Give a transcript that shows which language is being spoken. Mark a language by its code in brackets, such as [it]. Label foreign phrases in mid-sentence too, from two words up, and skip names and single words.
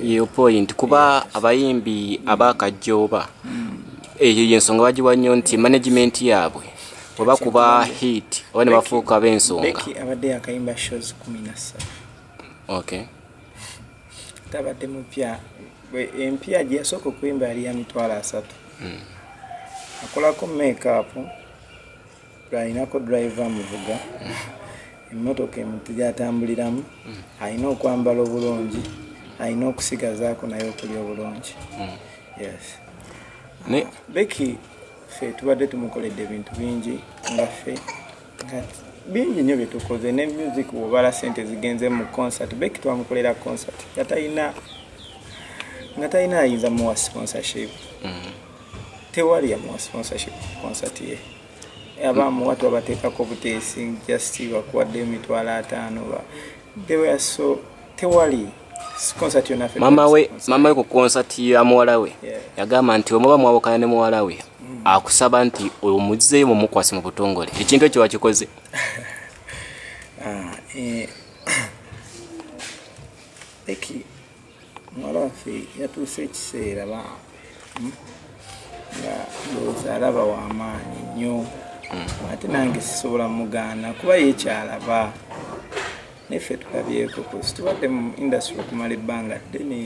[lg] Yo point kuba abayimbi abakajjooba eyo yensonga bagiwa nnyo nti management yaabwe oba kuba hit oba ne bafuuka ab'ensonga. Becky abadde akayimba shows 13. Okay. Tabadde mupya empya gye yasooka okuyimba yali ya mitwalo 3. Akolako make-up ayinako driver amuvuga emmotoka emuti gy'atambuliramu ayina okwambala obulungi ayina okusigazaako naye okulya obulungi. Yes. Becky ffe tubadde tumukoledde ebintu bingi nga ffe bingi nnyo bye tukoze ne music bw'obala ssente zigenze mu concert. Becky twamukolera concert nga talina ayinza muwa sponsorship. Tewali yamuwa sponsorship concert ye. Abamu watu abateekako buteesi just bakuwadde emitwalo 5 [en] they were so [lg] tewali concert yonna ffe. Mama we ku concert ya muwala we yagamba nti omuba mwawukana ne muwala we akusaba nti omuzzeeyo mumukwase mu butongole ekintu ekyo wakikoze. Becky muwala waffe yatuuse ekiseera nga ndowooza alaba w'amaanyi nnyo ate nange sisobola mugaana kuba yekyalaba neffe tulabyeko kusi tubadde mu industry okumala ebbanga ddene.